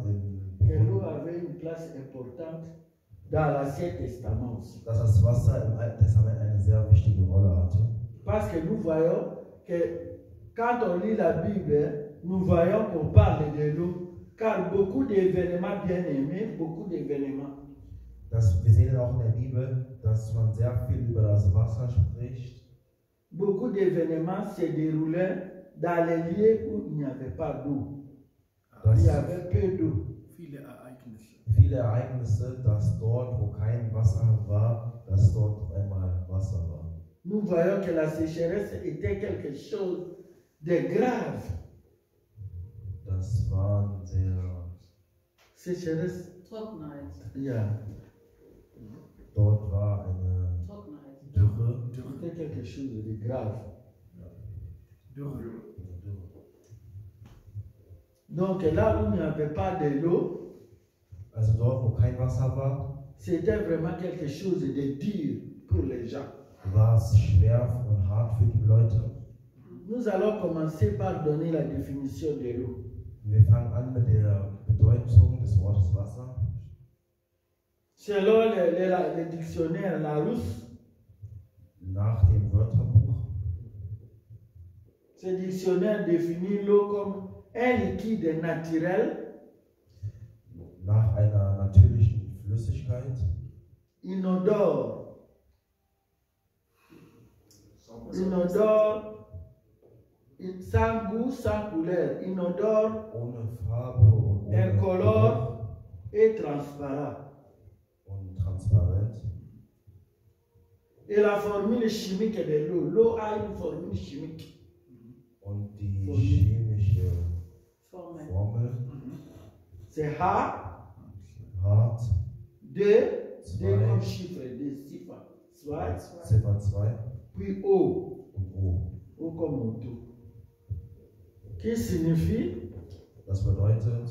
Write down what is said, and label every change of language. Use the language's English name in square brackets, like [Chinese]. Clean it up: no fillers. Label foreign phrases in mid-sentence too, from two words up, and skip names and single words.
[French] Que l'eau avait une place importante dans l'Ancien Testament aussi. [German] dass das Wasser im Alten Testament eine sehr wichtige Rolle hatte. [French] Parce que nous voyons que quand on lit la Bible, nous voyons qu'on parle de l'eau. Car beaucoup d'événements bien-aimés, beaucoup d'événements. [German] Wir sehen auch in der Bibel, dass man sehr viel über das Wasser spricht. [French] Beaucoup d'événements se déroulaient dans les lieux où il n'y avait pas d'eau. Il y avait peu d'eau. [German] Viele Ereignisse, dass dort, wo kein Wasser war, dass dort einmal Wasser war. [French] Nous voyons que la sécheresse était quelque chose de grave. [German] Das war sehr. [French] Sécheresse. [German] Trockenheit. Ja. Dort war eine Trockenheit. Dürre. [French] C'était quelque chose de grave. Donc là où il n'y avait pas de l'eau, [German] Also dort, wo kein Wasser war, [French] c'était vraiment quelque chose de dur pour les gens. [German] war es schwer und hart für die Leute. [French] Nous allons commencer par donner la définition de l'eau. [German] Wir fangen an mit der Bedeutung des Wortes Wasser. [French] Selon le dictionnaire Larousse, [German] Nach dem Wörterbuch, [French] ce dictionnaire définit l'eau comme un liquide naturel, [German] nach einer natürlichen Flüssigkeit, [French] inodore, sans goût, sans couleur, inodore, [German] ohne Farbe und ohne [French] incolore et transparent. [German] und transparent. [French] Et la formule chimique de l'eau, l'eau a une formule chimique. [German] Und die Formel. chemische Formel. Formel [French] C'est H, [German] hart, [French] 2 comme chiffre, 2 chiffres, [German] Ziffer 2 [French] puis O, [German] und O. [French] O comme auto. Qui signifie, [German] Das bedeutet,